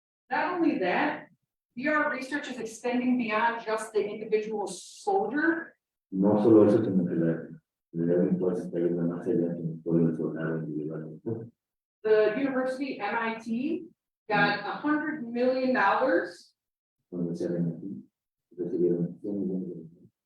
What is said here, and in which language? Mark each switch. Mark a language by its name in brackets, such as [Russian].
[English] Not only that, VR research is extending beyond just the individual soldier. [Spanish] No solo eso, sino que la virtual se está yendo más allá que todo el soldado individualmente. [English] The university, MIT, got $100 million. [Spanish] Cuando se ven aquí, recibieron 100 millones de dólares.